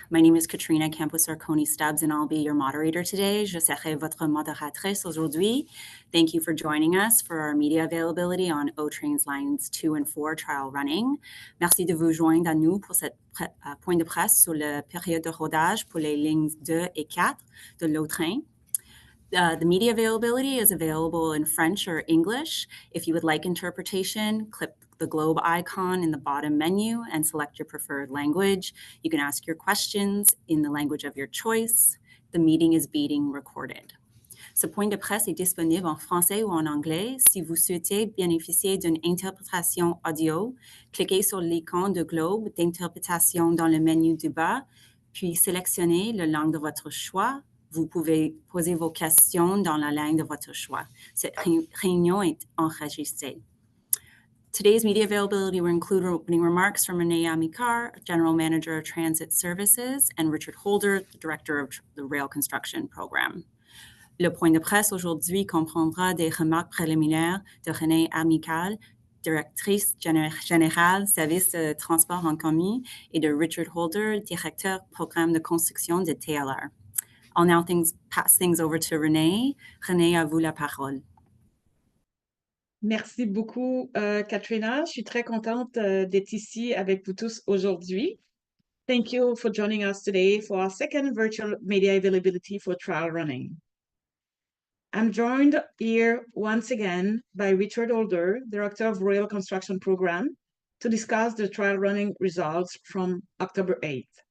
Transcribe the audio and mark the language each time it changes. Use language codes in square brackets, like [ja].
[en] My name is Katrina Campos-Arconi-Stubbs, and I'll be your moderator today. [fr] Je serai votre modératrice aujourd'hui. [en] Thank you for joining us for our media availability on O-Train's Lines 2 and 4 trial running. [fr] Merci de vous joindre à nous pour cette point de presse sur la période de rodage pour les lignes 2 et 4 de l'O-Train. [en] The media availability is available in French or English. If you would like interpretation, click the globe icon in the bottom menu and select your preferred language. You can ask your questions in the language of your choice. The meeting is being recorded. [fr] Ce point de presse est disponible en français ou en anglais. Si vous souhaitez bénéficier d'une interprétation audio, cliquez sur l'icône de globe d'interprétation dans le menu du bas, puis sélectionnez la langue de votre choix. Vous pouvez poser vos questions dans la langue de votre choix. Cette réunion est enregistrée. [en] Today's media availability will include opening remarks from Renee Amicar, General Manager of Transit Services, and Richard Holder, the Director of the Rail Construction Program. [fr] Le point de presse aujourd'hui comprendra des remarques préliminaires de Renee Amical, Directrice générale Service de transport en commun, et de Richard Holder, Directeur Programme de construction de TLR. [en] I'll now pass things over to Renee. [fr] Renee, à vous la parole. Merci beaucoup, Katrina. Je suis très contente d'être ici avec vous tous aujourd'hui. [en] Thank you for joining us today for our second virtual media availability for trial running. I'm joined here once again by Richard Holder, Director of Rail Construction Program, to discuss the trial running results from October 8th.